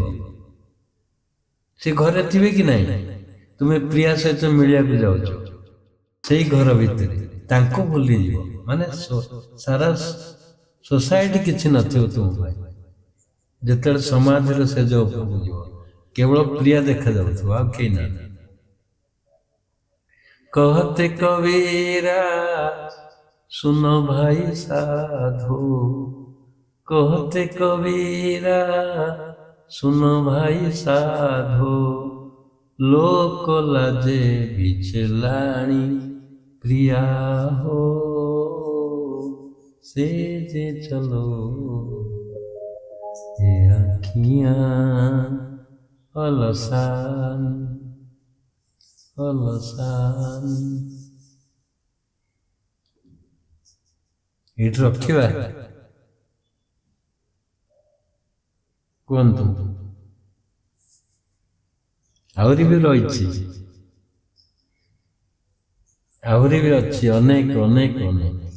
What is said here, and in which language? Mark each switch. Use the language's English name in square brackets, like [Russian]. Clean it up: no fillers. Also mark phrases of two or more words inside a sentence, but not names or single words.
[Odia] ସେ ଘରେ ଥିବେ କି ନାହିଁ, ତୁମେ ପ୍ରିୟା ସହିତ ମିଳିବାକୁ ଯାଉଛ, ସେଇ ଘର ଭିତରେ ତାଙ୍କୁ ଭୁଲିଯିବ। ମାନେ ସାରା ସୋସାଇଟି କିଛି ନଥିବ ତୁମ ପାଇଁ। ଯେତେବେଳେ ସମାଧିର ସେଜ ଉପରକୁ ଯିବ, କେବଳ ପ୍ରିୟା ଦେଖାଯାଉଥିବ, ଆଉ କେହି ନା। [Hindi] कहते कबीरा सुनो भाई साधु, कहते कबीरा सुनो भाई साधु, लोक लाजे बिचलाणी प्रिया हो से जे चलो ये आँखियाँ अलसान अलसान। [Odia] ଏଇଠି ରଖିବା, କୁହନ୍ତୁ। ଆହୁରି ବି ରହିଛି, ଆହୁରି ବି ଅଛି, ଅନେକ ଅନେକ ଅନେକ।